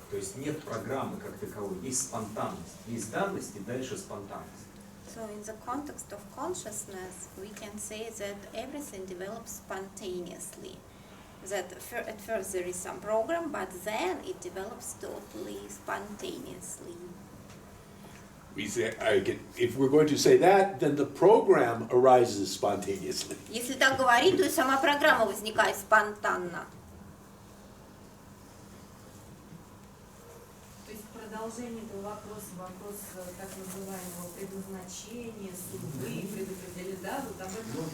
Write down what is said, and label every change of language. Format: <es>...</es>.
<ru>То есть нет программы как таковой, есть спонтанность, есть данность и дальше спонтанность.</ru> <en>So in the context of consciousness, we can say that everything develops spontaneously. That at first there is some program, but then it develops totally spontaneously. We say, if we're going to say that, then the program arises spontaneously.</en> <ru>Если так говорить, то и сама программа возникает спонтанно. То есть продолжение этого вопроса, вопрос так называемого предназначения, судьбы, предопределения, да, вот об этом.</ru>